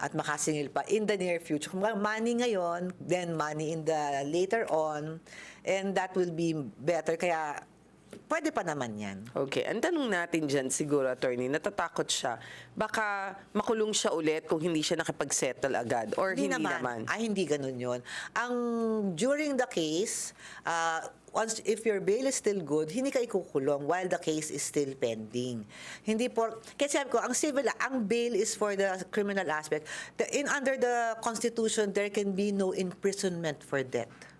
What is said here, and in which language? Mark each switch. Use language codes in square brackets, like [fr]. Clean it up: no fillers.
[tl] At makasingil pa [en] in the near future. Kung money ngayon, then money in the later on, and that will be better. [tl] Kaya, pwede pa naman yan. [en] Okay. [tl] Ang tanong natin dyan siguro, attorney, natatakot siya. Baka makulong siya ulit kung hindi siya nakipag-settle agad or hindi naman. Hindi ganun yun. [en] During the case, if your bail is still good, [tl] hindi ka ikukulong [en] while the case is still pending. [tl] Kasi sabi ko, ang [en] bail is for the criminal aspect. Under the Constitution, there can be no imprisonment for debt.